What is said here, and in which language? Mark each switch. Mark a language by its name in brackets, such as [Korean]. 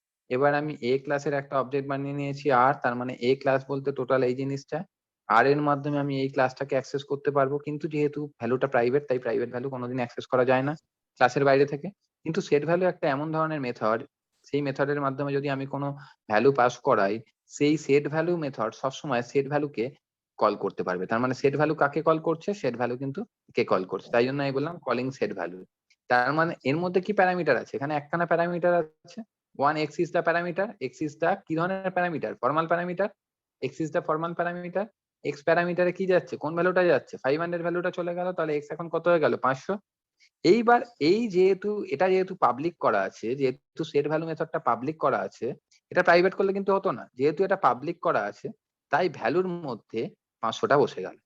[Bangla] এবার আমি এ ক্লাসের একটা অবজেক্ট বানিয়ে নিয়েছি আর, তার মানে এ ক্লাস বলতে টোটাল এই জিনিসটা, আর এর মাধ্যমে আমি এই ক্লাসটাকে অ্যাক্সেস করতে পারবো, কিন্তু যেহেতু ভ্যালুটা প্রাইভেট তাই প্রাইভেট ভ্যালু কোনোদিন অ্যাক্সেস করা যায় না ক্লাসের বাইরে থেকে। কিন্তু সেট ভ্যালু একটা এমন ধরনের মেথড, সেই মেথডের মাধ্যমে যদি আমি কোনো ভ্যালু পাস করাই, সেই সেট ভ্যালু মেথড সবসময় সেট ভ্যালুকে কল করতে পারবে। তার মানে সেট ভ্যালু কাকে কল করছে? সেট ভ্যালু কিন্তু কে কল করছে, তাই জন্য আমি বললাম কলিং সেট ভ্যালু। তার মানে এর মধ্যে কি প্যারামিটার আছে? এখানে একখানা প্যারামিটার আছে, [English] one x is the parameter, x is the [Bangla] কি ধরনের parameter? Formal parameter. [English] x is the formal parameter. [Bangla] x প্যারামিটারে কি যাচ্ছে? কোন ভ্যালুটা যাচ্ছে? 500 ভ্যালুটা চলে গেল, তাহলে x এখন কত হয়ে গেল? 500। এইবার এই যেহেতু এটা যেহেতু পাবলিক করা আছে, যেহেতু সেট ভ্যালু মেথডটা পাবলিক করা আছে, এটা প্রাইভেট করলে কিন্তু হতো না, যেহেতু এটা পাবলিক করা আছে তাই ভ্যালুর মধ্যে 500টা বসে গেল।